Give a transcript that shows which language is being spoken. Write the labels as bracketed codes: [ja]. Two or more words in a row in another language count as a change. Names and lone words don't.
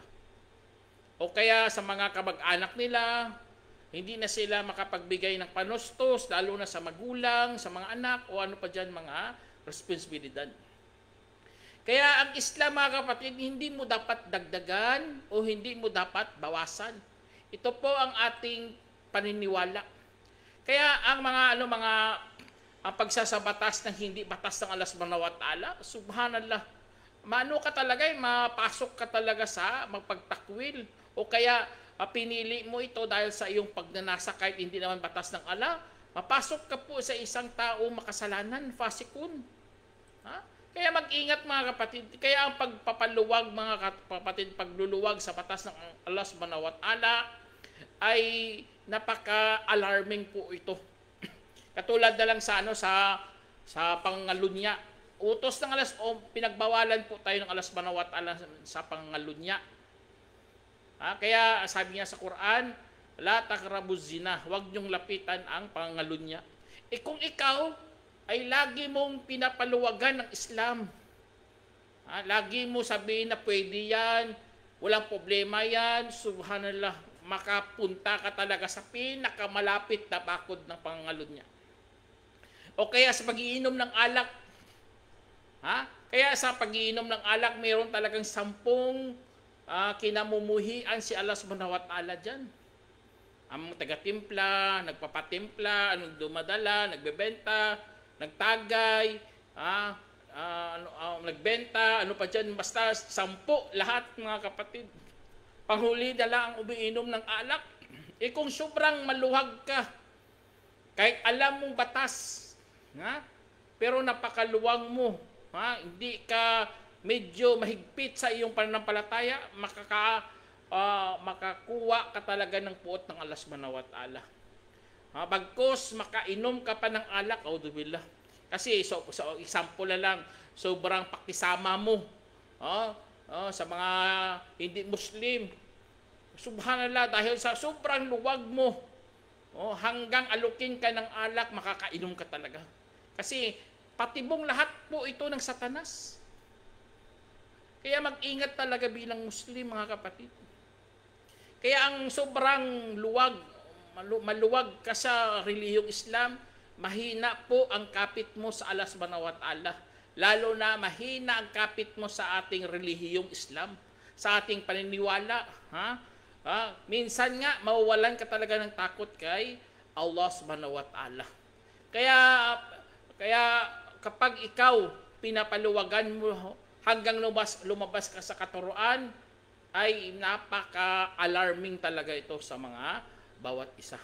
[tl] O kaya sa mga kamag-anak nila, hindi na sila makapagbigay ng panustos, lalo na sa magulang, sa mga anak, o ano pa dyan mga responsibilidad. Kaya ang Islam mga kapatid, hindi mo dapat dagdagan o hindi mo dapat bawasan. Ito po ang ating paniniwala. Kaya ang ang pagsasabatas ng hindi batas ng Allah [ar] سبحانه وتعالى, [tl] subhanallah, ka talaga, mapasok ka talaga sa magpagtakwil. O kaya pinili mo ito dahil sa iyong pagnanasa kahit hindi naman batas ng Allah, mapasok ka po sa isang tao makasalanan, fasikun. Kaya mag-ingat mga kapatid. Kaya ang pagpapaluwag mga kapatid, pagluluwag sa batas ng Allah [ar] سبحانه وتعالى [tl] ay napaka-alarming po ito. Katulad na lang sa pangalunya. Utos ng Allah, pinagbawalan po tayo ng Allah [ar] سبحانه وتعالى [tl] sa pangalunya. Kaya sabi niya sa Quran, [ar] لا تقربوا الزنا, [tl] huwag niyong lapitan ang pangalunya. Kung ikaw ay lagi mong pinapaluwagan ng Islam, lagi mo sabihin na pwede yan, walang problema yan, subhanallah, makapunta ka talaga sa pinakamalapit na bakod ng pangalunya. O kaya sa pag-iinom ng alak, kaya sa pag-iinom ng alak, mayroon talagang 10 kinamumuhian si Allah [ar] سبحانه وتعالى [tl] dyan. Ang taga-timpla, nagpapatimpla, anong dumadala, nagbebenta, nagtagay, nagbenta, ano pa dyan, basta 10 lahat mga kapatid. Panghuli dala ang umiinom ng alak. Kung sobrang maluwag ka, kahit alam mong batas, pero napakaluwag mo, hindi ka medyo mahigpit sa iyong pananampalataya, makakuha ka talaga ng puot ng Allah [ar] سبحانه وتعالى. [tl] Bagkos makainom ka pa ng alak, auzubillah. Kasi [en] so example [tl] na lang, sobrang pakisama mo sa mga hindi Muslim. Subhanallah, dahil sa sobrang luwag mo, hanggang alukin ka ng alak, makakainom ka talaga. Kasi patibong lahat po ito ng Satanas. Kaya mag-ingat talaga bilang Muslim, mga kapatid. Kaya ang sobrang maluwag ka sa relihiyong Islam, mahina po ang kapit mo sa Allah [ar] سبحانه وتعالى. [tl] Lalo na mahina ang kapit mo sa ating relihiyong Islam, sa ating paniniwala. Minsan nga, mawawalan ka talaga ng takot kay Allah [ar] سبحانه وتعالى. [tl] Kaya kapag ikaw pinapaluwagan mo hanggang lumabas ka sa katuruan, ay napaka-alarming talaga ito sa mga bawat isa.